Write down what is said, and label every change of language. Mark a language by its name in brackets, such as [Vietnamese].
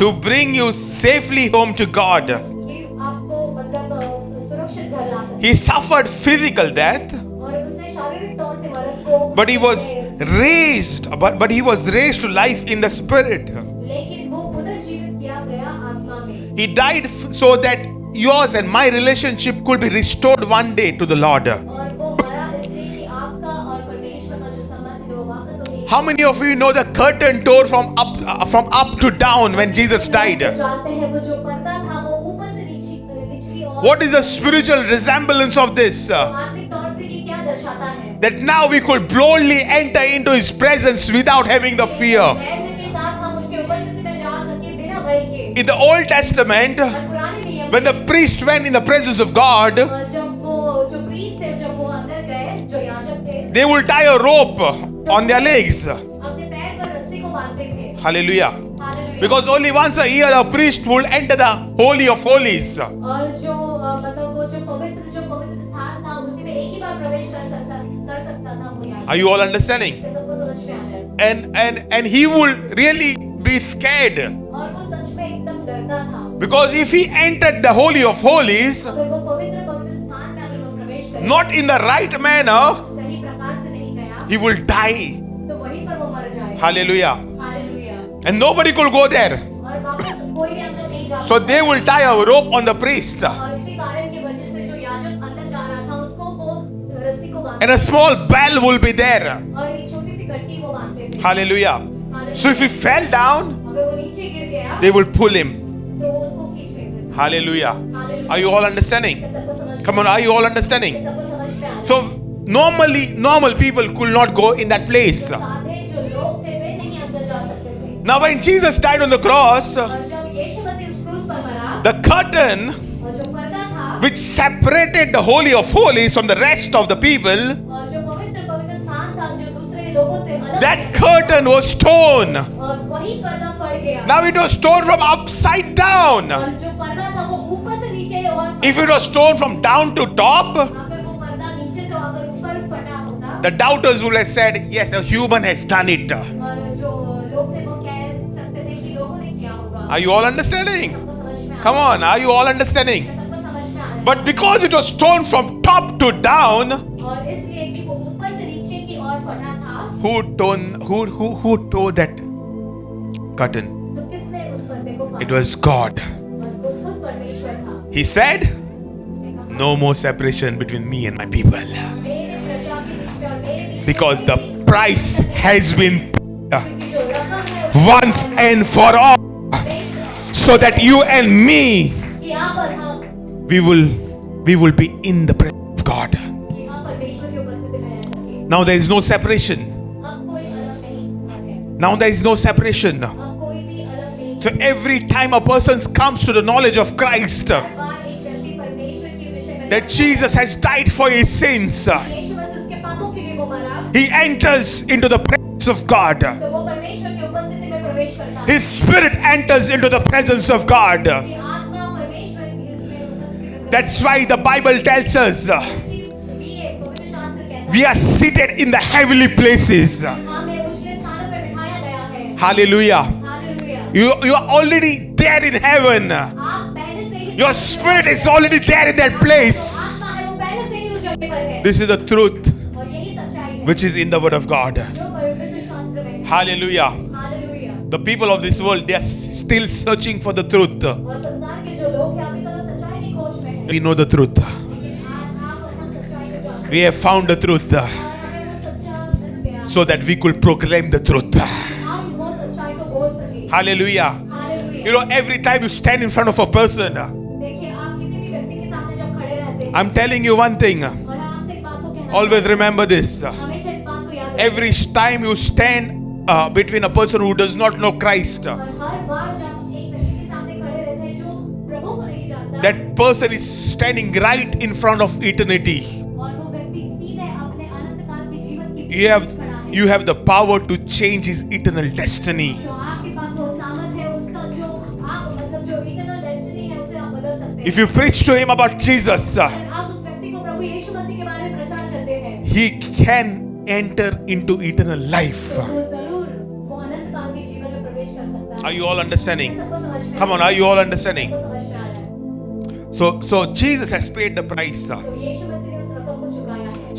[English] to bring you safely home to God. [Hindi] कि आपको सुरक्षित घर ला सके [English] He suffered physical death, [Hindi] और उसने शारीरिक तौर से मरण को [English] but He was raised, but He was raised to life in the Spirit. [Hindi] लेकिन वो पुनर्जीवित किया गया आत्मा में [English] He died so that yours and my relationship could be restored one day to the Lord. [Hindi] और वो मरा इसलिए कि आपका और परमेश्वर का जो संबंध है वो वापस हो गया [English] How many of you know the curtain tore from up to down when Jesus died? [Hindi] जानते हैं वो जो पर्दा था वो ऊपर से निचली ओर [English] What is the spiritual resemblance of this? [Hindi] आत्मिक तौर से ये क्या दर्शाता है [English] That now we could boldly enter into His presence without having the fear. [Hindi] धैर्य के साथ हम उसके उपस्थिति में जा सके बिना भय के [English] In the Old Testament, [Hindi] और पुराने नियम [English] when the priest went in the presence of God, [Hindi] जब वो जो प्रीस्ट थे जब वो अंदर गए जो याजक थे [English] they will tie a rope on their legs. [Hindi] अपने पैर पर रस्सी को बांधते थे [English] Hallelujah. [Hindi] Hallelujah [English] Because only once a year a priest will enter the Holy of Holies. [Hindi] और जो मतलब वो जो पवित्र स्थान था उसी में एक ही बार प्रवेश कर सकता था वो याजक। [English] Are you all understanding? [Hindi] क्या सबको समझ में आ रहा है? [English] And he would really be scared, [Hindi] और वो सच में एकदम डरता था, [English] because if he entered the Holy of Holies [Hindi] अगर वो पवित्र स्थान में अगर वो प्रवेश करे, [English] not in the right manner, [Hindi] सही प्रकार से नहीं गया, [English] he will die. [Hindi] तो वहीं पर वो मर जाएगा। [English] Hallelujah. [Hindi] Hallelujah. [English] And nobody could go there. [Hindi] और वापस कोई भी अंदर नहीं जा [English] So they will tie a rope on the priest, [Hindi] और इसी कारण की वजह से जो याजक अंदर जा रहा था उसको वो रस्सी को बांध [English] and a small bell will be there. [Hindi] और एक छोटी सी गट्टी वो बांधते थे। [English] Hallelujah. So if he fell down, [Hindi] अगर वो नीचे गिर गया [English] they will pull him. [Hindi] तो वो उसको खींच लेते थे। [English] Hallelujah. [Hindi] Hallelujah. [English] Are you all understanding? [Hindi] क्या सबको समझ [English] Come on, are you all understanding? [Hindi] क्या सबको समझ में आ रहा है? [English] So normal people could not go in that place. [Hindi] साधे जो लोग थे वे नहीं अंदर जा सकते थे। [English] Now when Jesus died on the cross, [Hindi] और जब यीशु मसीह उस क्रूस पर मरा, [English] the curtain [Hindi] और जो पर्दा था [English] which separated the Holy of Holies from the rest of the people, [Hindi] और जो पवित्र स्थान था जो दूसरे लोगों से अलग [English] that [Hindi] है, [English] curtain was torn. [Hindi] और वही पर्दा फट गया। [English] Now it was torn from upside down. [Hindi] और जो पर्दा था वो ऊपर से नीचे और [English] If it was torn from down to top, [Hindi] अगर वो पर्दा नीचे से अगर ऊपर फटा होता, [English] the doubters would have said, yes, a human has done it. [Hindi] और जो लोग थे वो कह सकते थे कि लोगों ने किया होगा। [English] Are you all understanding? [Hindi] सबको समझ में आ [English] Come on, are you all understanding? [Hindi] रहा है? सबको समझ में आ रहा है। [English] But because it was torn from top to down, [Hindi] और इसलिए कि वो ऊपर से नीचे की ओर फटा था, [English] who tore that curtain? [Hindi] तो किसने उस पर्दे को फाड़ा? [English] It was God. [Hindi] और वो खुद परमेश्वर था। [English] He said, [Hindi] उसने कहा, [English] no more separation between me and my people, [Hindi] मेरे प्रजा के बीच में और मेरे बीच में [English] because the [Hindi] कोई [English] price has been paid [Hindi] क्योंकि जो रकम है उसका [English] once and for all, [Hindi] परमेश्वर [English] so that you and me, [Hindi] कि यहाँ पर हम [English] we will be in the presence of God. [Hindi] कि हम परमेश्वर की उपस्थिति में रह सके। [English] Now there is no separation. [Hindi] अब कोई अलग नहीं है। [English] Now there is no separation. [Hindi] अब कोई भी अलग नहीं। [English] So every time a person comes to the knowledge of Christ, [Hindi] हर बार एक व्यक्ति परमेश्वर के विषय में [English] that Jesus has died for his sins, [Hindi] यीशु मसीह उसके पापों के लिए वो मरा, [English] he enters into the presence of God. [Hindi] तो वो परमेश्वर की उपस्थिति में प्रवेश करता है। [English] His spirit enters into the presence of God. [Hindi] उसकी आत्मा परमेश्वर की इसमें उपस्थिति में [English] That's why the Bible tells us [Hindi] इसीलिए पवित्र शास्त्र कहता है [English] we are seated in the heavenly places. [Hindi] हमें उजले स्थानों पे बिठाया गया है। [English] Hallelujah. [Hindi] Hallelujah. [English] You are already there in heaven. [Hindi] आप पहले से ही [English] Your spirit is already there in that place. [Hindi] आत्मा है वो पहले से ही उस जगह पर है। [English] This is the truth [Hindi] और यही सच्चाई है [English] which is in the word of God. [Hindi] जो पवित्र शास्त्र में है। [English] Hallelujah. [Hindi] Hallelujah. [English] The people of this world, they are still searching for the truth. [Hindi] और संसार के जो लोग हैं अभी तक सच्चाई की खोज में हैं। [English] We know the truth. [Hindi] लेकिन आज आप और हम सच्चाई को जानते [English] We have found the truth [Hindi] हैं। और हमें वो सच्चा मिल गया। [English] so that we could proclaim the truth. [Hindi] हम वो सच्चाई को बोल सके। [English] Hallelujah. [Hindi] Hallelujah. [English] You know, every time you stand in front of a person, [Hindi] देखिए आप किसी भी व्यक्ति के सामने जब खड़े रहते हैं [English] I'm telling you one thing. [Hindi] और हम आपसे एक बात को कहना [English] Always remember this. [Hindi] हमेशा इस बात को याद रखें। [English] Every time you stand between a person who does not know Christ, [Hindi] और हर बार जब एक व्यक्ति के सामने खड़े रहते हैं जो प्रभु को नहीं जानता [English] that person is standing right in front of eternity. [Hindi] और वो व्यक्ति सीधे अपने अनंत काल के जीवन की [English] You have, [Hindi] बीच खड़ा है। [English] you have the power to change his eternal destiny. [Hindi] तो आपके पास वो सामर्थ है उसका जो आप मतलब जो [English] eternal destiny [Hindi] है उसे आप बदल सकते हैं। [English] If you preach to him about Jesus, [Hindi] अगर आप उस व्यक्ति को प्रभु यीशु मसीह के बारे में प्रचार करते हैं [English] he can enter into eternal life. [Hindi] तो वो जरूर वो अनंत काल के जीवन में प्रवेश कर सकता है। [English] Are you all understanding? [Hindi] सबको समझ में [English] Come on, are you all understanding? [Hindi] सबको समझ में आ रहा है। [English] So Jesus has paid the price. [Hindi] तो यीशु मसीह ने उस रकम को चुकाया है।